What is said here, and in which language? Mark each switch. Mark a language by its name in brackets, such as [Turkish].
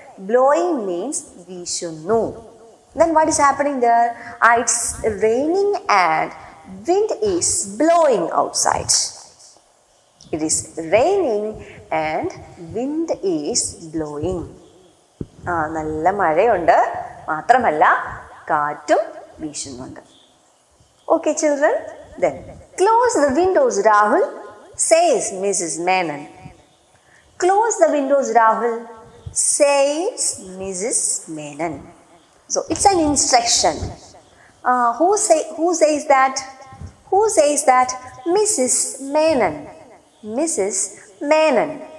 [English] Blowing means വീശുന്നു. Then what is happening there? It's raining and wind is blowing outside. It is raining and wind is blowing. [Malayalam] നല്ല മഴയുണ്ട്, മാത്രമല്ല കാറ്റും വീശുന്നുണ്ട്. [English] Okay children, then close the windows Rahul, says Mrs. Menon. Close the windows Rahul, says Mrs. Menon. So it's an instruction. Who says that? Who says that? Mrs. Menon. Mrs. Menon.